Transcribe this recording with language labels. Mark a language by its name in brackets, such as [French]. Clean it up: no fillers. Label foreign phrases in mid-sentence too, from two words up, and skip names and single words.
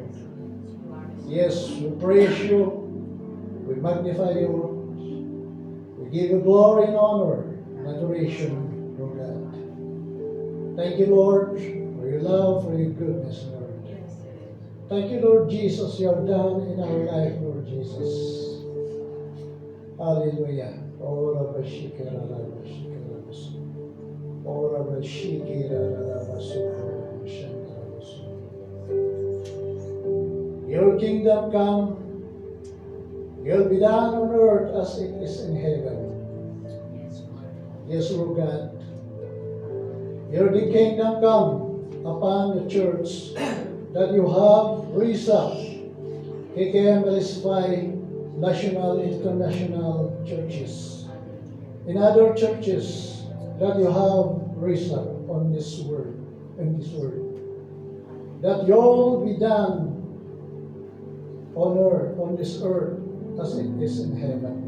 [English] Yes, we praise you. We magnify you. We give you glory and honor and adoration, Lord God. Thank you, Lord, for your love, for your goodness, Lord. Thank you, Lord Jesus, you have done in our life, Lord Jesus. Hallelujah. Oh, Rabashika, Rabashika, Rabashika. Oh, Rabashika, Rabashika, Rabashika. Your kingdom come, your be done on earth as it is in heaven. Yes, Lord God. Your kingdom come upon the church that you have raised up, KKMLS5 national, international churches, in other churches that you have raised up on this word, that your be done on earth, on this earth, as it is in heaven.